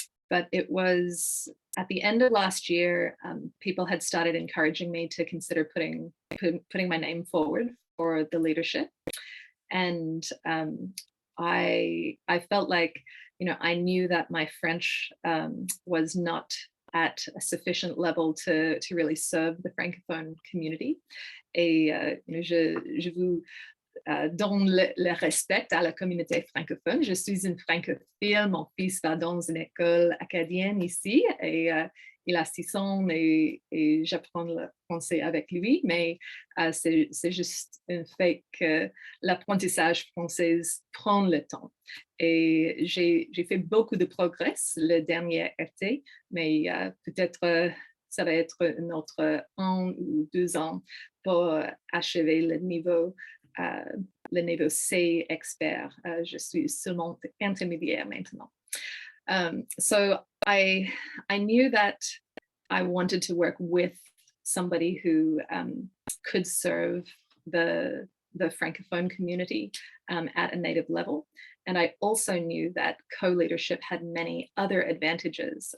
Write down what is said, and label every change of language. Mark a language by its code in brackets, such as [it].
[en] But it was at the end of last year, people had started encouraging me to consider putting my name forward for the leadership. And I felt like, I knew that my French was not at a sufficient level to really serve the francophone community. [fr] Et je vous donne le respect à la communauté francophone. Je suis une francophile, mon fils va dans une école acadienne ici, et il a 6 ans et j'apprends le français avec lui, mais c'est juste un fait que l'apprentissage français prend le temps. Et j'ai fait beaucoup de progrès le dernier été, mais peut-être ça va être un autre 1 ou 2 ans pour achever le niveau C expert. Je suis seulement intermédiaire maintenant. [en] So I knew that I wanted to work with somebody who could serve the francophone community at a native level. And I also knew that co-leadership had many other advantages.